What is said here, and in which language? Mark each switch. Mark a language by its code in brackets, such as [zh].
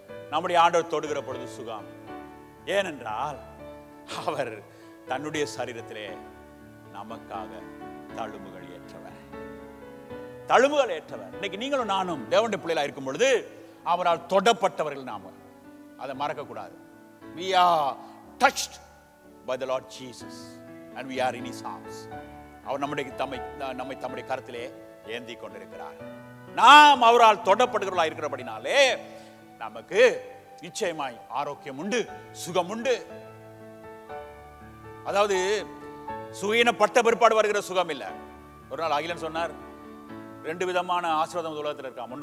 [ta] நம்முடைய ஆண்டவர் தொடுகிற பொழுது சுகம். ஏனென்றால் அவர் தன்னுடைய சரீரத்திலே நமக்காக தழும்புகள் ஏற்றவர். தழும்புகள் ஏற்றவர். இன்னைக்கு நீங்களும் நானும் தேவனுடைய பிள்ளைகளா இருக்கும் பொழுது அவரால் தொடப்பட்டவர்கள். நாம அதை மறக்க கூடாது. [en] We are touched by the Lord Jesus and we are in his arms. [ta] அவர் நம்மை தம்முடைய கரத்திலே ஏந்தி கொண்டிருக்கிறார். நாம் அவரால் தொடப்படுகிறவர்களா இருக்கிறபடினாலே நமக்கு நிச்சயமாய் ஆரோக்கியம் உண்டு, சுகம் உண்டு. அதாவது சுகீனப்பட்ட பிற்பாடு வருகிற சுகம் இல்ல. ஒரு நாள் அகிலன் சொன்னார், 2 விதமான ஆசீர்வாதம் உலகத்தில் இருக்காம்.